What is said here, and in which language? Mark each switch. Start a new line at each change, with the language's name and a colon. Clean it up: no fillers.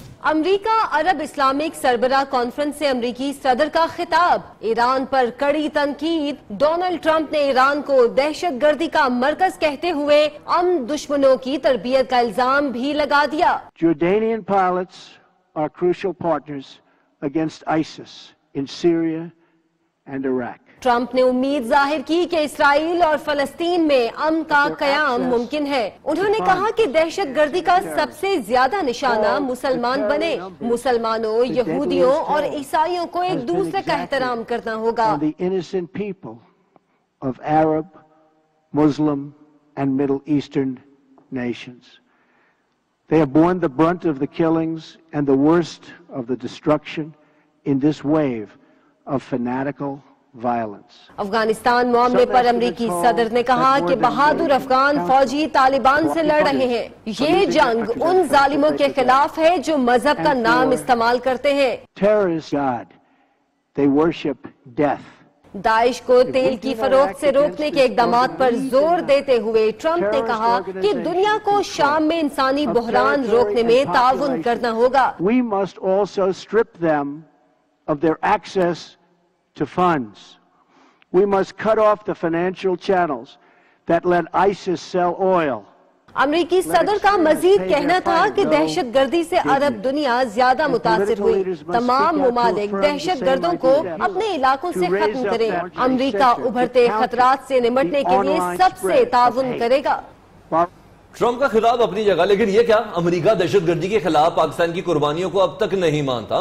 Hindi: अमरीका अरब Islamic सरबराह conference से अमरीकी सदर का खिताब। ईरान पर कड़ी तनकीद। डोनाल्ड ट्रंप ने ईरान को दहशतगर्दी का मरकज कहते हुए अमन दुश्मनों की तरबियत का इल्जाम भी लगा दिया।
English: Jordanian pilots are crucial partners against ISIS in Syria and Iraq.
Hindi: Trump ने उम्मीद जाहिर की कि इसराइल और फलस्तीन में अमन का कयाम मुमकिन है। उन्होंने कहा कि दहशतगर्दी का सबसे ज्यादा निशाना मुसलमान बने। मुसलमानों, यहूदियों और ईसाइयों को एक दूसरे का एहतराम करना होगा।
English: The innocent people of Arab, Muslim and Middle Eastern nations. They have borne the brunt of the killings and the worst of the destruction in this wave of fanatical violence.
Hindi: Afghanistan मामले पर अमरीकी सदर ने कहा कि बहादुर अफगान फौजी तालिबान से लड़ रहे हैं। ये जंग उन जालिमों के खिलाफ है जो मजहब का नाम इस्तेमाल करते हैं।
English: Terrorist God, they worship death.
Hindi: Daesh को तेल की फरोख्त से रोकने के इकदाम पर जोर देते हुए ट्रंप ने कहा कि दुनिया को शाम में इंसानी बहरान रोकने में ताउन करना होगा।
English: We must also strip them of their access to funds. We must cut off the financial channels that let ISIS sell oil.
Hindi: अमरीकी सदर का मजीद कहना था कि दहशतगर्दी से अरब दुनिया ज्यादा मुतासिर हुई। तमाम ममालिक दहशतगर्दों को अपने इलाकों से खत्म करें। अमरीका उभरते खतरात से निपटने के लिए सबसे ताउन करेगा। ट्रंप का खिताब अपनी जगह, लेकिन ये क्या, अमेरिका दहशतगर्दी के खिलाफ पाकिस्तान की कुर्बानियों को अब तक नहीं मानता।